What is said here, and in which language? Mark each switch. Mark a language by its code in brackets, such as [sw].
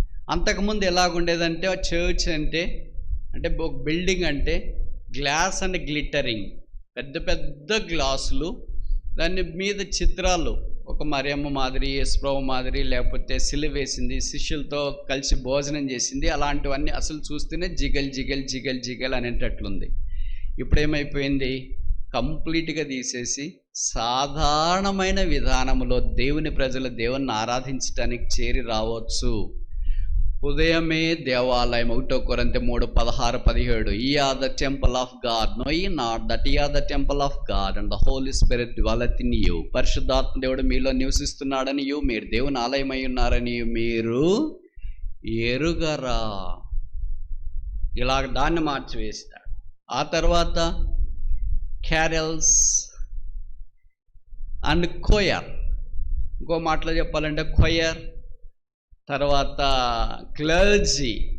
[te] అంతకుముందు ఎలాగుండేదంటే చర్చ్ అంటే ఒక బిల్డింగ్ అంటే గ్లాస్ అండ్ గ్లిటరింగ్, పెద్ద పెద్ద గ్లాసులు, దాని మీద చిత్రాలు, ఒక మరియమ్మ మాదిరి, యేసుప్రభు మాదిరి, లేకపోతే సిలువ వేసింది, శిష్యులతో కలిసి భోజనం చేసింది, అలాంటివన్నీ అసలు చూస్తేనే జిగల్ జిగల్ జిగల్ జిగల్ అనేటట్లుంది. ఇప్పుడేమైపోయింది, కంప్లీట్గా తీసేసి సాధారణమైన విధానంలో దేవుని ప్రజలు దేవుణ్ణి ఆరాధించడానికి చేరి రావచ్చు. ఉదయమే దేవాలయం. [en] 1 కొరింథీ 3:16-17 Ye are the temple of God, know ye not that ye are the temple of God and the Holy Spirit dwelleth in you. [te] పరిశుద్ధాత్మ దేవుడు మీలో నివసిస్తున్నాడని, మీరు దేవుని ఆలయమై ఉన్నారని మీరు ఎరుగరా. ఇలాగ దాన్ని మార్చివేస్తాడు. ఆ తర్వాత క్యారల్స్ అండ్ కొయర్, ఇంకో మాటలో చెప్పాలంటే కొయర్, తర్వాత క్లర్జీ.